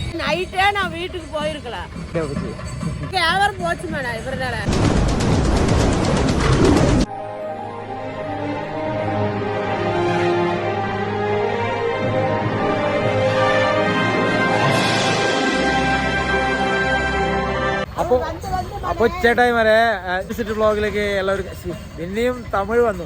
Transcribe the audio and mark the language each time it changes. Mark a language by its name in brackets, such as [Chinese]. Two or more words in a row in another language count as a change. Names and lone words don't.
[Tamil] நைட்டே நான் வீட்டுக்கு போயிருக்கலாம். வியாபாரம் போச்சு மேடம் இவரால. [Malayalam] അപ്പോൾ ചേട്ടായിമാരെ സിറ്റി വ്ളോഗിലേക്ക് എല്ലാവർക്കും പിന്നെയും തമിഴ് വന്നു.